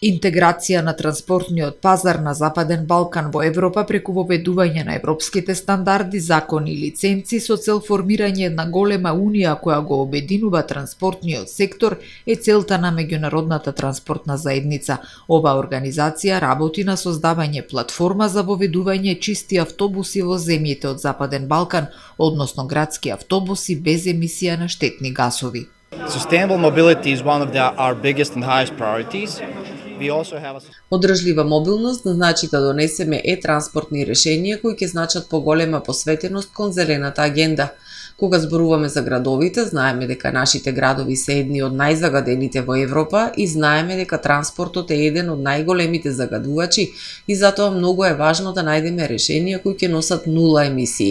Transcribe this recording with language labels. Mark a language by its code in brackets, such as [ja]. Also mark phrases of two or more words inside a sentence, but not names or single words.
[mk] Интеграција на транспортниот пазар на Западен Балкан во Европа преку воведување на европските стандарди, закони и лиценци со цел формирање една голема унија која го обединува транспортниот сектор е целта на меѓународната транспортна заедница. Ова организација работи на создавање платформа за воведување чисти автобуси во земјите од Западен Балкан, односно градски автобуси без емисија на штетни гасови. [en] Sustainable mobility is one of our biggest and highest priorities. [mk] Одржлива мобилност значи да донесеме транспортни решенија кои ќе значат поголема посветеност кон зелената агенда. Кога зборуваме за градовите, знаеме дека нашите градови се едни од најзагадените во Европа и знаеме дека транспортот е еден од најголемите загадувачи и затоа многу е важно да најдеме решенија кои ќе носат нула емисии.